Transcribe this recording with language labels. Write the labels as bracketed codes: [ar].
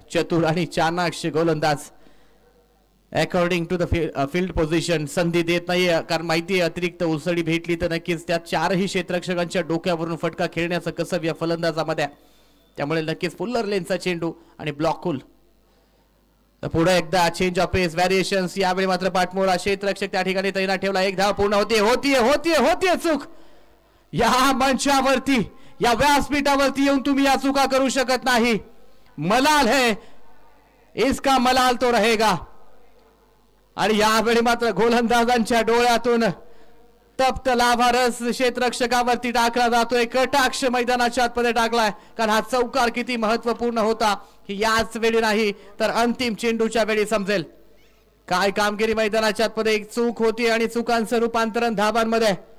[mr] चतुर आणि चाणाक्ष गोलंदाज [en] according to the field position [mr] संधी देत नाही, कारण माहिती अतिरिक्त उसळी भेटली तर नक्कीच त्या चारही क्षेत्ररक्षकांच्या डोक्यावरून फटका खेळण्याचं कसब या फलंदाजामध्ये, त्यामुळे नक्कीच फुल्लर लेनचा चेंडू आणि ब्लॉक होल. पुढे एकदा [en] change of pace variations, [mr] यावेळी मात्र पाठमोरा क्षेत्ररक्षक त्या ठिकाणी तैनात ठेवला. एक धाव पूर्ण होतीये चूक. या मंचावरती या व्यासपीठावरती येऊन तुम्ही या चुका करू शकत नाही. [hi] मलाल है, इसका मलाल तो रहेगा. [mr] आणि यावेळी मात्र गोलंदाजांच्या डोळ्यातून तप्त लाभारस क्षेत्ररक्षकावरती टाकला जातोय. कटाक्ष मैदानाच्या आतमध्ये टाकलाय, कारण हा चौकार किती महत्वपूर्ण होता की याच वेळी नाही तर अंतिम चेंडूच्या वेळी समजेल. काय कामगिरी मैदानाच्या आतमध्ये, एक चूक होती आणि चुकांचं रूपांतरण धाबांमध्ये.